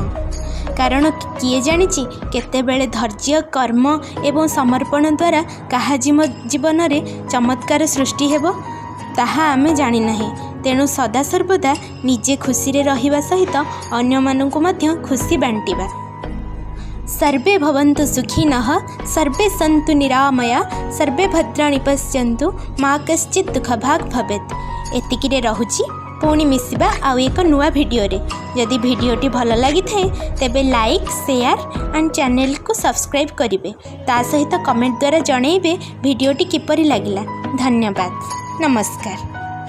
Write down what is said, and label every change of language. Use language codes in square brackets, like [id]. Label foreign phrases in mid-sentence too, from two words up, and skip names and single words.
[or] କାରଣ କିଏ ଜାଣିଛି କେତେବେଳେ ଧୈର୍ଯ୍ୟ, କର୍ମ ଏବଂ ସମର୍ପଣ ଦ୍ୱାରା କାହା ଜୀବନରେ ଚମତ୍କାର ସୃଷ୍ଟି ହେବ, ତାହା ଆମେ ଜାଣିନାହିଁ। ତେଣୁ ସଦାସର୍ବଦା ନିଜେ ଖୁସିରେ ରହିବା ସହିତ ଅନ୍ୟମାନଙ୍କୁ ମଧ୍ୟ ଖୁସି ବାଣ୍ଟିବା। [sa] सर्वे भवन्तु सुखिनः, सर्वे सन्तु निरामया, सर्वे भद्राणि पश्यन्तु, मा कश्चित् दुःखभाग् भवेत्। [or] ଏତିକିରେ ରହୁଛି। ପୁଣି ମିଶିବା ଆଉ ଏକ ନୂଆ ଭିଡିଓରେ। ଯଦି ଭିଡିଓଟି ଭଲ ଲାଗି ଥାଏ ତେବେ [en] like, share and channel [or] କୁ ସବସ୍କ୍ରାଇବ କରିବେ। ତା ସହିତ କମେଣ୍ଟ ଦ୍ୱାରା ଜଣାଇବେ ଭିଡିଓଟି କିପରି ଲାଗିଲା। ଧନ୍ୟବାଦ। ନମସ୍କାର।